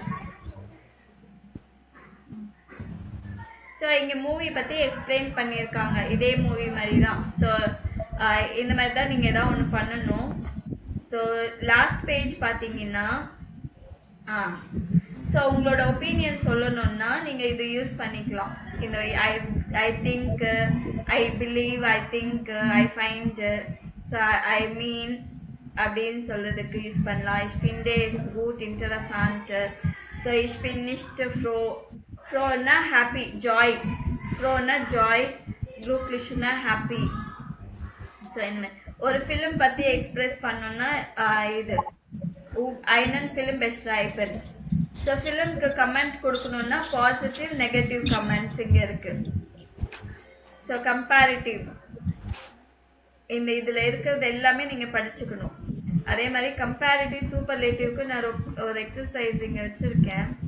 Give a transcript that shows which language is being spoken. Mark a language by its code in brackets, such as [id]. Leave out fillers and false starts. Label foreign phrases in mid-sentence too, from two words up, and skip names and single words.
[ta] ஸோ இங்கே மூவி பற்றி எக்ஸ்பிளைன் பண்ணியிருக்காங்க. இதே மூவி மாதிரி தான். ஸோ இந்த மாதிரி தான் நீங்கள் எதாவது ஒன்று பண்ணணும். ஸோ [en] last page [ta] பார்த்தீங்கன்னா ஸோ உங்களோட ஒப்பீனியன் சொல்லணும்னா நீங்கள் இது யூஸ் பண்ணிக்கலாம். [en] இந்த I think, I believe, I think, I find, so I mean [ta] அப்படின்னு சொல்கிறதுக்கு யூஸ் பண்ணலாம். [de] Ich finde es gut, interessant. ஸோ ich bin nicht froh. [en] Frohனா happy, joy. [de] Frohனா joy, glücklichனா happy. [ta] ஸோ இந்த ஒரு ஃபிலிம் பற்றி எக்ஸ்பிரஸ் பண்ணோன்னா இது [de] einen Film beschreiben. [ta] ஸோ ஃபிலிம்க்கு கமெண்ட் கொடுக்கணுன்னா [en] positive negative comments [ta] இங்கே இருக்கு. ஸோ கம்பேரிட்டிவ் இந்த இதில் இருக்கிறது எல்லாமே நீங்கள் படிச்சுக்கணும். அதே மாதிரி [en] comparative superlative [ta] நான் ஒரு எக்ஸசைஸ் இங்கே வச்சுருக்கேன்.